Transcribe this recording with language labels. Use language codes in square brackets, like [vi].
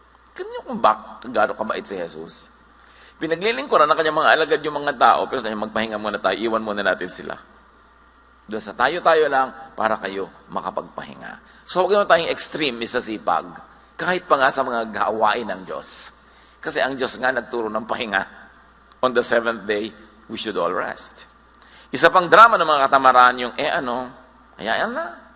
[tl] Ganyan kung gano'ng kabait si Jesus. Pinaglilingkuran ng kanyang mga alagad yung mga tao, pero sa magpahinga muna tayo, iwan muna natin sila. Doon sa tayo-tayo lang para kayo makapagpahinga. So huwag naman tayong extreme sa sipag, kahit pa nga sa mga gawain ng Diyos. Kasi ang Diyos nga nagturo ng pahinga. [en] On the seventh day, we should all rest. [tl] Isa pang drama ng mga katamaran yung, hayaan na.